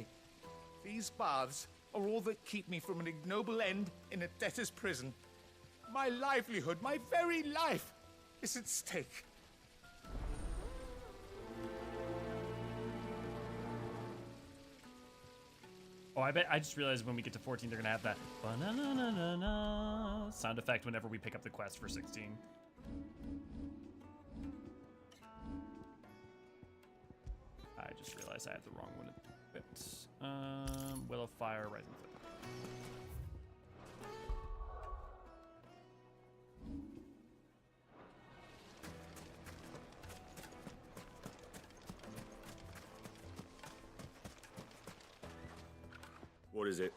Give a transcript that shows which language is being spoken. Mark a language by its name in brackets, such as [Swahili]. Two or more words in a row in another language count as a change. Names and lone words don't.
[English] These baths are all that keep me from an ignoble end in a debtor's prison. My livelihood, my very life, is at stake. Oh, I just realized when we get to 14, they're gonna have that ba-na-na-na-na-na sound effect whenever we pick up the quest for 16. I just realized I had the wrong one a bit. Will of Fire, Rising Flame. What is it?